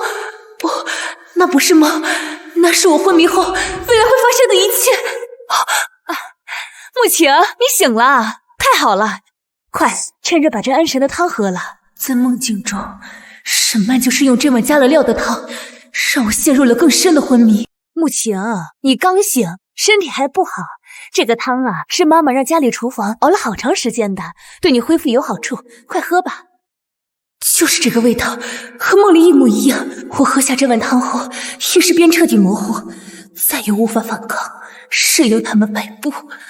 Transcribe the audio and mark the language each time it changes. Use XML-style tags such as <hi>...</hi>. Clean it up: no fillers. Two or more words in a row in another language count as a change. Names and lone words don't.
<zh>不，那不是夢，那是我昏迷後未來會發生的一切。慕晴，你醒了，太好了！快，趁熱把這安神的湯喝了。在夢境中，沈曼就是用這碗加了料的湯，讓我陷入了更深的昏迷。慕晴，你剛醒，身體還不好。這個湯啊，是媽媽讓家裡廚房熬了好長時間的，對你恢復有好處，快喝吧。就是這個味道，和夢裡一模一樣。我喝下這碗湯後，意識便徹底模糊，再也無法反抗，任由他們擺布。</zh>